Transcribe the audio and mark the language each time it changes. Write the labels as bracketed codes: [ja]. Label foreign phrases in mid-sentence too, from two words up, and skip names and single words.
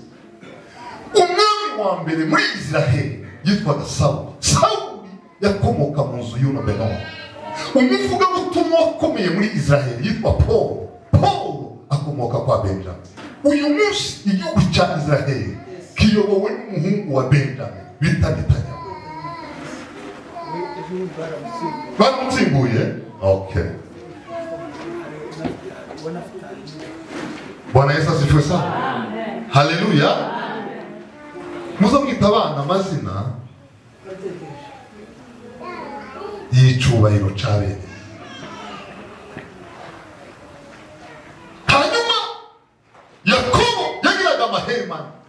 [rw] Umwami wa mbere muri Israheli yitwaga Sawuli. Sawuli yakomoka mu nzu y'uno Benoni. Umuvugabutumwa wakomeye muri Israheli yitwa Paulo. Paulo akomoka kwa Benjamin. Uyu munsi igihugu cya Israheli kiyobowe n'umuhungu wa Benjamin bita Netanyahu. Baramutsimbuye? Okay. [sw] Bwana Yesu asifiwe sana. Haleluya. [rw] Muza mwita abana amazina y'icubahiro ca bene. Hanyuma Yakobo yagiraga amahema.